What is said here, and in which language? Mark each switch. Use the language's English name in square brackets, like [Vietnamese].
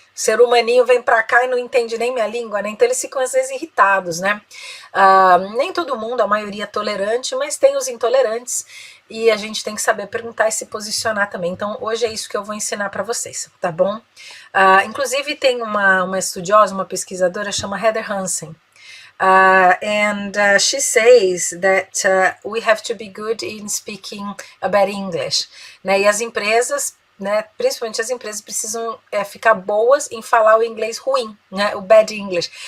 [Portuguese] Ser humaninho vem pra cá e não entende nem minha língua, né? Então eles ficam às vezes irritados, né? Nem todo mundo, a maioria é tolerante, mas tem os intolerantes e a gente tem que saber perguntar e se posicionar também. Então hoje é isso que eu vou ensinar para vocês, tá bom? Inclusive tem uma estudiosa, uma pesquisadora, chama Heather Hansen. [English] And she says that we have to be good in speaking a better English, né? [Portuguese] E as empresas, né, principalmente as empresas precisam ficar boas em falar o inglês ruim, né, o [English] bad English.